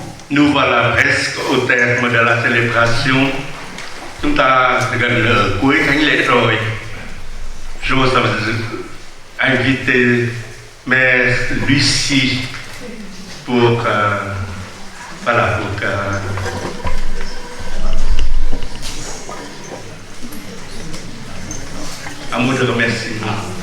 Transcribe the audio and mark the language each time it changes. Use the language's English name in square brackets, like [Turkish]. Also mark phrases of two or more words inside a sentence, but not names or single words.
[French] nous voilà presque au terme de la célébration. [Vietnamese] Chúng ta gần ở cuối thánh lễ rồi. [French] J'ose inviter Mère Lucie pour un mot de remerciement.